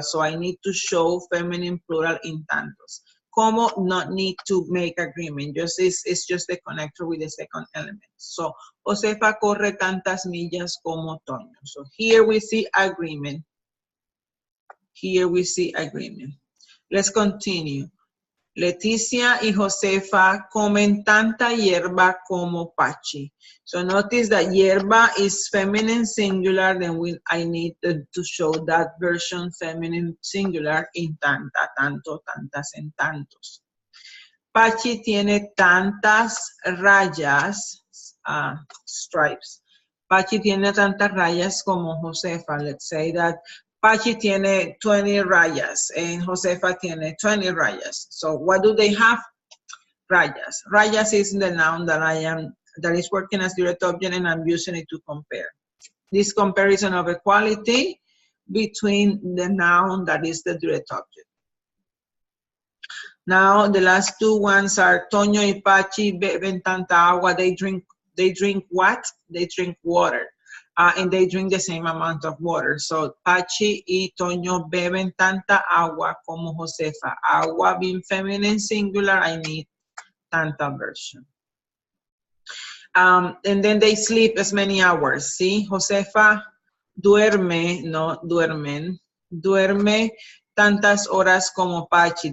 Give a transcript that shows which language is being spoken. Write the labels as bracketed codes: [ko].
[en] So I need to show feminine plural in tantos. Como not need to make agreement. It's just the connector with the second element. [es] So Josefa corre tantas millas como Toño. [en] So here we see agreement. Here we see agreement. Let's continue. [es] Leticia y Josefa comen tanta hierba como Pachi. [en] So notice that hierba is feminine singular, then I need to show that version feminine singular in tanta, tanto, tantas, and tantos. [es] Pachi tiene tantas rayas, stripes. Pachi tiene tantas rayas como Josefa. Let's say that Pachi tiene 20 rayas and Josefa tiene 20 rayas. [en] So what do they have? Rayas. Rayas is the noun that is working as direct object, and I'm using it to compare. This comparison of equality between the noun that is the direct object. Now the last two ones are Toño y Pachi beben tanta agua. They drink what? They drink water. And they drink the same amount of water. [es] So Pachi y Toño beben tanta agua como Josefa. [en] Agua being feminine singular, I need tanta version. And then they sleep as many hours. See, Josefa duerme, no duermen, duerme tantas horas como Pachi.